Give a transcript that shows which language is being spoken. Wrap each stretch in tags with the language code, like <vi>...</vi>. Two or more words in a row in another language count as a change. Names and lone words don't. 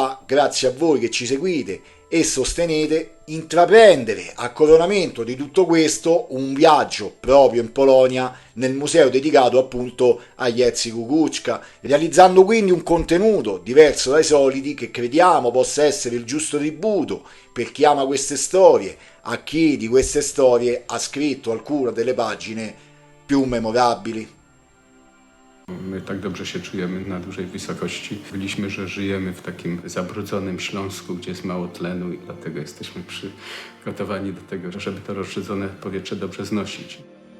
<it>là, grazie a voi che ci seguite e sostenete, intraprendere a coronamento di tutto questo un viaggio proprio in Polonia nel museo dedicato appunto a Jerzy Kukuczka, realizzando quindi un contenuto diverso dai soliti che crediamo possa essere il giusto tributo per chi ama queste storie, a chi di queste storie ha scritto alcune delle pagine più memorabili.</it> <pl>My tak dobrze się czujemy na dużej wysokości. Byliśmy, że żyjemy w takim zabrudzonym Śląsku, gdzie jest mało tlenu i dlatego jesteśmy przygotowani do tego, żeby to rozrzedzone powietrze dobrze znosić.</pl>